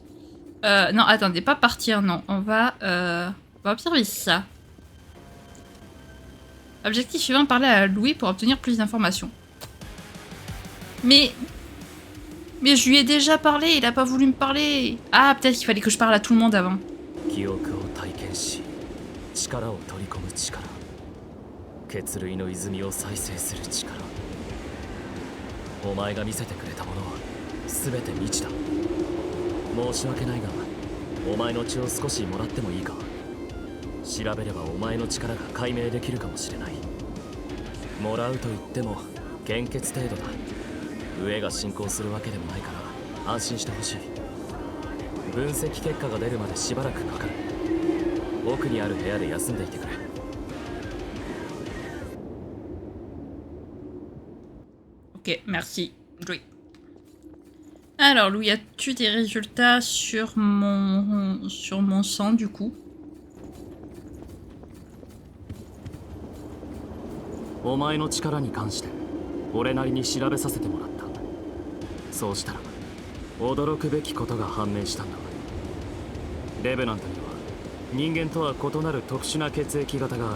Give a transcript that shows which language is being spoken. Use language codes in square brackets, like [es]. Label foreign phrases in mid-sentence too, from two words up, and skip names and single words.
[fr] Non, attendez, pas partir, non. On va observer ça. Objectif suivant, parler à Louis pour obtenir plus d'informations. Mais je lui ai déjà parlé, il a pas voulu me parler. Ah, peut-être qu'il fallait que je parle à tout le monde avant. [ja] 血類の泉を再生する力。お前が見せてくれたものは全て未知だ。申し訳ないが、お前の血を少しもらってもいいか。調べればお前の力が解明できるかもしれない。もらうと言っても献血程度だ。飢えが進行するわけでもないから安心してほしい。分析結果が出るまでしばらくかかる。奥にある部屋で休んでいてくれ。 [fr] Ok, merci, Louis. Alors, Louis, as-tu des résultats sur mon sang, du coup? [ja] お前の力に関して俺なりに調べさせてもらった。そうしたら驚くべきことが判明したんだ。レベナントには人間とは異なる特殊な血液型がある。